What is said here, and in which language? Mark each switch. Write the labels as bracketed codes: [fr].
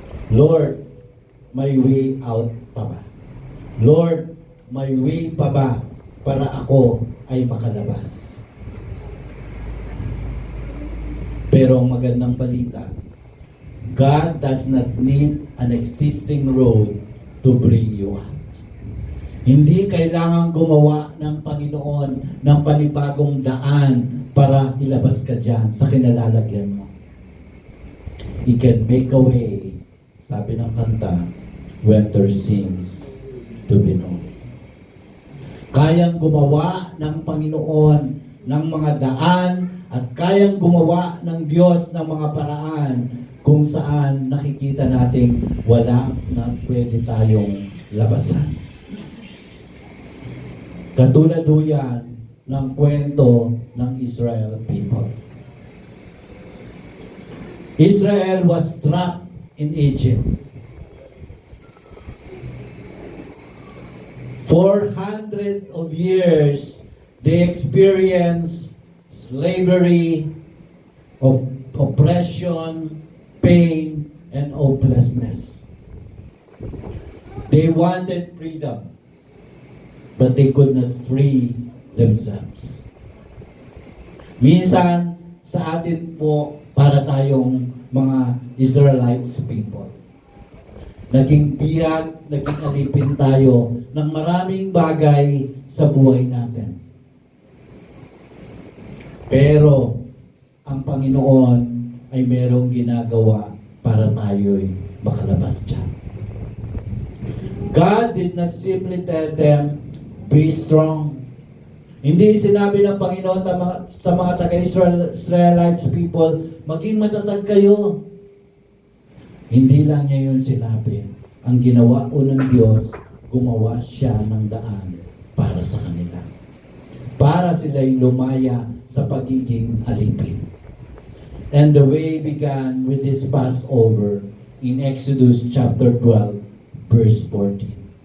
[tl] Lord, may way out pa ba? Lord, may way pa ba para ako ay makalabas? [en] Pero ang magandang balita, God does not need an existing road to bring you out. [tl] Hindi kailangan gumawa ng Panginoon ng panibagong daan para ilabas ka dyan sa kinalalagyan mo. [en] He can make a way, sabi ng kanta, when there seems to be no way. [tl] Kayang gumawa ng Panginoon ng mga daan at kayang gumawa ng Diyos ng mga paraan kung saan nakikita nating wala na pwede tayong labasan. Katulad yan ng kwento ng Israel people. [en] Israel was trapped in Egypt. 400 of years, they experienced slavery, oppression, pain, and hopelessness. They wanted freedom, but they could not free themselves. [tl] Minsan, sa atin po, para tayong mga Israelites people, naging biyag, naging alipin tayo ng maraming bagay sa buhay natin. Pero, ang Panginoon ay merong ginagawa para tayo'y makalabas dyan. [en] God did not simply tell them, be strong. [tl] Hindi sinabi ng Panginoon sa mga taga-Israelites people, maging matatag kayo. Hindi lang niya yun sinabi. Ang ginawa po ng Diyos, gumawa siya ng daan para sa kanila. Para sila'y lumaya sa pagiging alipin. [en] And the way began with this Passover in Exodus chapter 12, verse 14.